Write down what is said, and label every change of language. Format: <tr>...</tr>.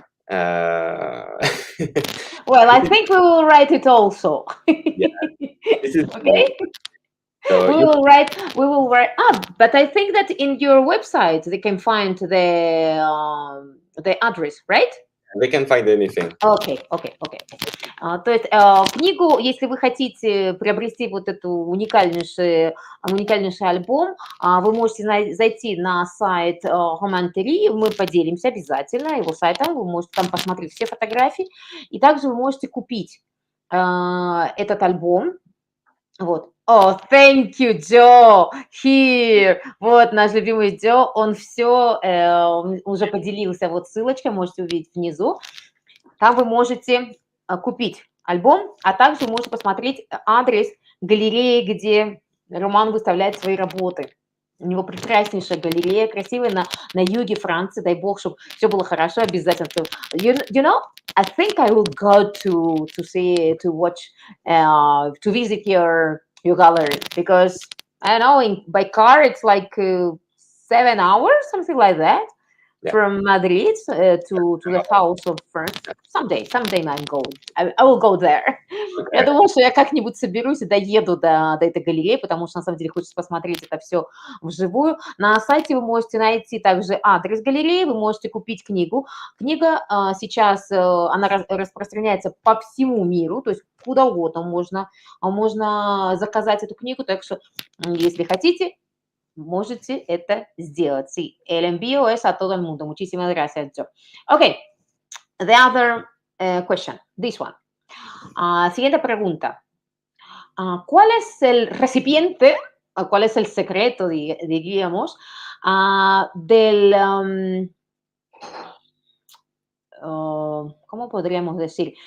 <en>Uh, Well, I think we will write it also. yeah, this is Okay. so We you will write. We will write up. But I think that in your website they can find the address, right? they can find anything.</en> <ru>Окей, окей, окей. То есть книгу, если вы хотите приобрести вот эту уникальнейший альбом, вы можете зайти на сайт Romain Thiery, мы поделимся обязательно его сайтом, вы можете там посмотреть все фотографии, и также вы можете купить этот альбом. Вот.</ru> <en>Oh, thank you, Joe. Here.</en> <ru>Вот наш любимый Joe, он все уже поделился. Вот ссылочка, можете увидеть внизу. Там вы можете купить альбом, а также вы можете посмотреть адрес галереи, где Роман выставляет свои работы. У него прекраснейшая галерея, красивая на юге Франции. Дай бог, чтобы все было хорошо, обязательно.</ru> <en>You know, I think I will go to see, to watch, to visit your gallery, because I don't know, by car it's like 7 hours, something like that. Yeah. From Madrid to the south of France. Someday I'm going. I will go there.</en> <ru>Я думаю, что я как-нибудь соберусь и доеду до этой галереи, потому что на самом деле хочется посмотреть это все вживую. На сайте вы можете найти также адрес галереи, вы можете купить книгу. Книга сейчас, она распространяется по всему миру, то есть куда угодно можно заказать эту книгу, так что если хотите, можете это сделать.</ru> <es>Sí, el envío es a todo el mundo. Muchísimas gracias, Joe.</es> <en>Okay, the other question, this one.</en> <es>Siguiente pregunta. ¿Cuál es el recipiente, cuál es el secreto, diríamos, ¿cómo podríamos decir?</es>